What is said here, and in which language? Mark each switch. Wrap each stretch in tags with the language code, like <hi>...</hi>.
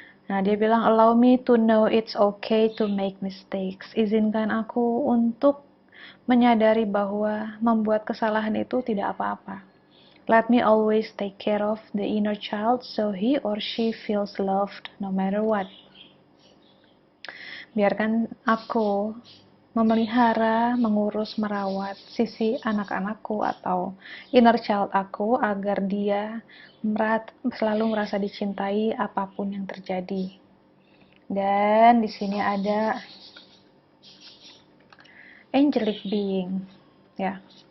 <id>Nah, dia bilang,</id> <en>allow me to know it's okay to make mistakes.</en> <id>Izinkan aku untuk menyadari bahwa membuat kesalahan itu tidak apa-apa.</id> <en>Let me always take care of the inner child so he or she feels loved no matter what.</en> <id>Biarkan aku memelihara, mengurus, merawat sisi anak-anakku atau inner child aku agar dia selalu merasa dicintai apapun yang terjadi. Dan di sini ada</id> <en>angelic being,</en> <id>ya.</id>